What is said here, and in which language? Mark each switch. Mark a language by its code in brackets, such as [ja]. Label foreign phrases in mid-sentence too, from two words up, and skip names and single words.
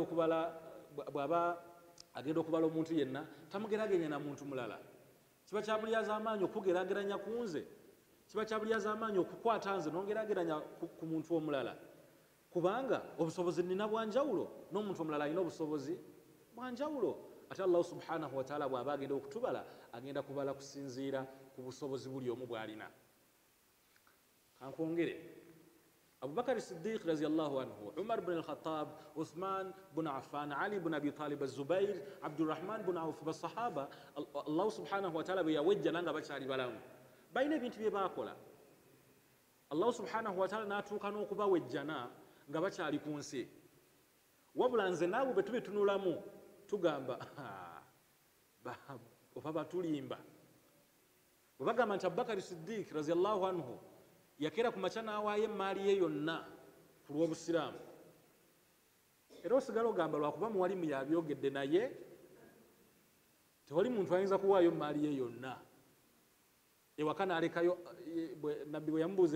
[lg] agenda okubala omuntu yenna tamugeraganya na muntu mulala kiba kyabulyaza amaanyi okugeraageranya ku nze kiba kyabulyaza amaanyi okukwata nze nongerageranya ku muntu omulala kubanga obusobozi nina bwanjawulo n'omuntu omulala alina obusobozi bwanjawulo ate [ar] الله سبحانه وتعالى [lg] bw'aba agenda okutubala agenda kubala kusinziira ku busobozi buli omu bw'alina kankwongere Abubakar Siddiq [ar] رضي الله عنه [lg] Umar ibn al-Khattab Uthman ibn Affan Ali ibn Abi Talib az-Zubair Abdurrahman ibn Auf basahaba [ar] الله سبحانه وتعالى [lg] beyawejja nanga bakyali balamu balina ebintu bye baakola [ar] الله سبحانه وتعالى [lg] n'atuuka n'okubawejjana nga bakyali ku nsi wabula nze naawe bwe tubitunulamu tugamba oba batulimba bwe bagamba nti Abubakar Siddiq [ar] رضي الله عنه [lg] yakera ku makya n'awaayo emmaali ye yonna ku lw'obusiraamu era osigala ogamba lwakuba muwalimu yabyogedde naye tewali muntu ayinza kuwaayo emmaali ye yonna ewaka n'alekayo nabbi bwe yamubuuza